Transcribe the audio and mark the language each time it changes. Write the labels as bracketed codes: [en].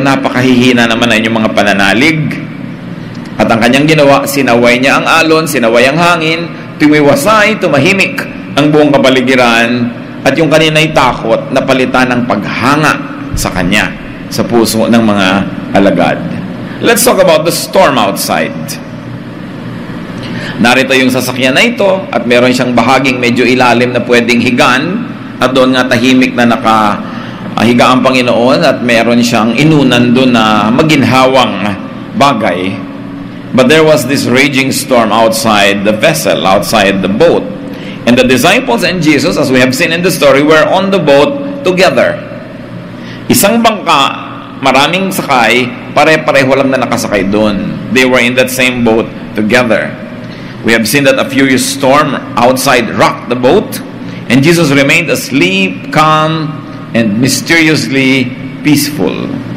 [tl] Napakahihina naman na inyong mga pananalig. At ang kanyang ginawa, sinaway niya ang alon, sinaway ang hangin, tumiwasay, tumahimik ang buong kapaligiran, at yung kanina'y takot na palitan ng paghanga sa kanya, sa puso ng mga alagad. [en] Let's talk about the storm outside. [tl] Narito yung sasakyan na ito at meron siyang bahaging medyo ilalim na pwedeng higan at doon nga tahimik na nakahiga ang Panginoon at meron siyang inunan doon na maginhawang bagay. [en] But there was this raging storm outside the vessel, outside the boat. And the disciples and Jesus, as we have seen in the story, were on the boat together. [tl] Isang bangka, maraming sakay, pare-pareho lang na nakasakay doon. [en] They were in that same boat together. We have seen that a furious storm outside rocked the boat, and Jesus remained asleep, calm, and mysteriously peaceful.